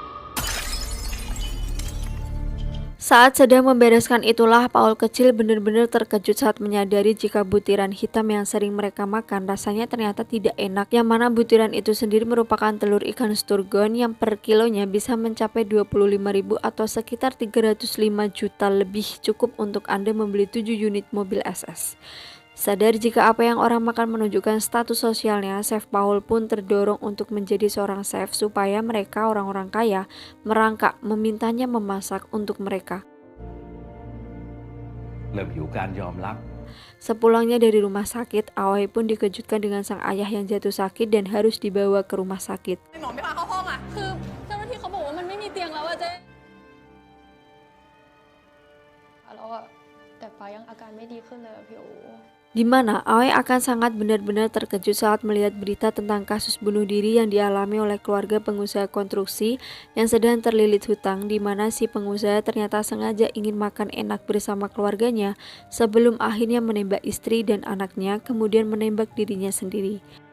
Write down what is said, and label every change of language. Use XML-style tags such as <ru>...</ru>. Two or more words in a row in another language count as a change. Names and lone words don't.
<id>Saat sedang membereskan itulah Paul kecil benar-benar terkejut saat menyadari jika butiran hitam yang sering mereka makan rasanya ternyata tidak enak, yang mana butiran itu sendiri merupakan telur ikan sturgeon yang per kilonya bisa mencapai 25.000 atau sekitar 305 juta lebih, cukup untuk Anda membeli 7 unit mobil SS. Sadar jika apa yang orang makan menunjukkan status sosialnya, Chef Paul pun terdorong untuk menjadi seorang chef supaya mereka orang-orang kaya merangkak memintanya memasak untuk mereka.</id> <th>เริ่มหิวการยอมรับ</th> <id>Sepulangnya dari rumah sakit, Aoi pun dikejutkan dengan sang ayah yang jatuh sakit dan harus dibawa ke rumah sakit.</id> <th>หมอไม่พาเข้าห้องอ่ะคือเจ้าหน้าที่เขาบอกว่ามันไม่มีเตียงแล้วอะเจ๊แล้วอะแต่ฟ้ายังอาการไม่ดีขึ้นเลยอะพี่โอ</th> <id>Di mana Aoi akan sangat benar-benar terkejut saat melihat berita tentang kasus bunuh diri yang dialami oleh keluarga pengusaha konstruksi yang sedang terlilit hutang, di mana si pengusaha ternyata sengaja ingin makan enak bersama keluarganya sebelum akhirnya menembak istri dan anaknya, kemudian menembak dirinya sendiri.</id>